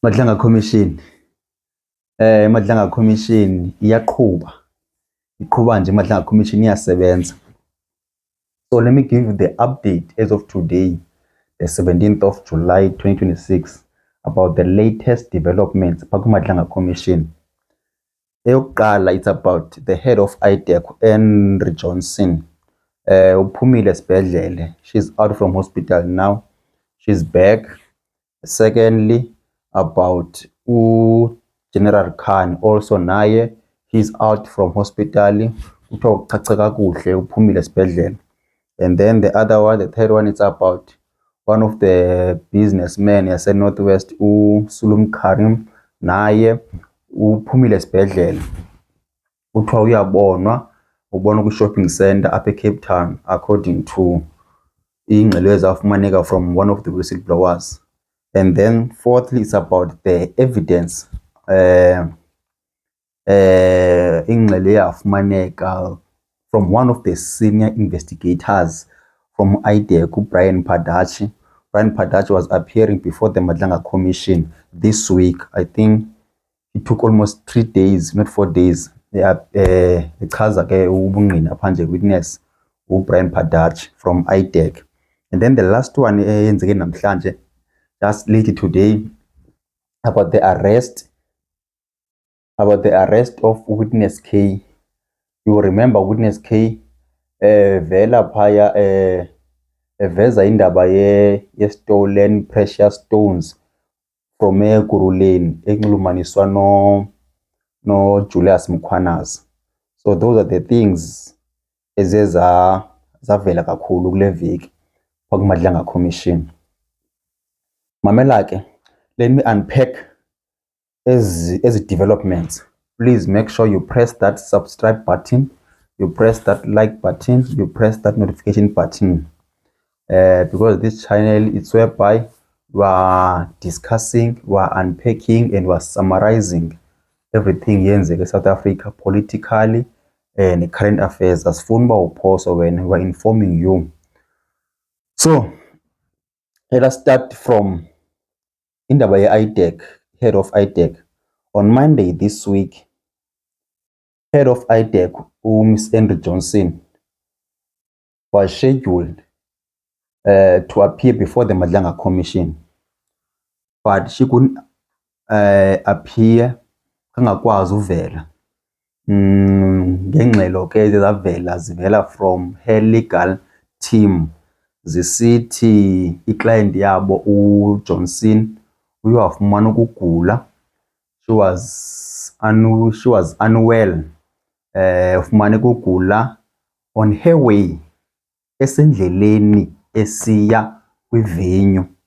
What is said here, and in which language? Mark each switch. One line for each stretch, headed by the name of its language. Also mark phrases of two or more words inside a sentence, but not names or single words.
Xhosa: Madlanga Commission Madlanga Commission iqhuba nje Madlanga Commission iyasebenza.
English: So let me give you the update as of today, the 17th of July 2026, about the latest developments phaku Madlanga Commission.
Xhosa: Eyokuqala,
English: it's about the head of IDEC, Henry Johnson.
Xhosa: Uphumile esibhedlele.
English: She's out from hospital now. She's back. Secondly, about General Khan, also naye, he's out from hospital.
Xhosa: Kuthiwa uchacha kakuhle, uphumile esibhedlele.
English: And then the other one, the third one, it's about one of the businessmen yase Northwest, Sulum Karim,
Xhosa: naye uphumile esibhedlele. Kuthiwa uyabonwa ku-shopping center apha eCape Town,
English: according to
Xhosa: ingxelo ezafumaneka
English: from one of the whistleblowers. And then fourthly, it's about the evidence
Xhosa: ingxelo eyafumaneka
English: from one of the senior investigators from IDEC, Brian Padachi. Brian Padachi was appearing before the Madlanga Commission this week. I think it took almost 3 days, not 4 days.
Xhosa: Echaza ke ubungqina phandle
English: witness Brian Padachi from IDEC. And then the last one
Xhosa: eyenzeke namhlanje,
English: just later today, about the arrest of Witness K. You remember Witness K
Xhosa: vela phaya eveza indaba ye
English: stolen precious stones from
Xhosa: eGuruleni enxulumaniswa no Julius Mkhwanazi.
English: So those are the things
Xhosa: zavela kakhulu kule veki phaku
English: Madlanga Commission.
Xhosa: Mamela ke,
English: let me unpack as developments. Please make sure you press that subscribe button, you press that like button, you press that notification button, because this channel is whereby we are discussing, we are unpacking, and we are summarizing everything yenzeka eSouth Africa politically and current affairs. As phone uphoso when we are informing you. So let us start from
Xhosa: indaba ye-IDEC,
English: head of IDEC. On Monday this week, head of IDEC, Ms. Henry Johnson, was scheduled to appear before the Madlanga Commission, but she couldn't appear.
Xhosa: Kangakwazi uvela ngengxelo ke zivela
English: from her legal team,
Xhosa: zisithi iclient yabo uJohnson uyafumana ukugula.
English: She was unwell,
Xhosa: ufumane ukugula
English: on her way
Xhosa: esendleleni esiya kwivenue.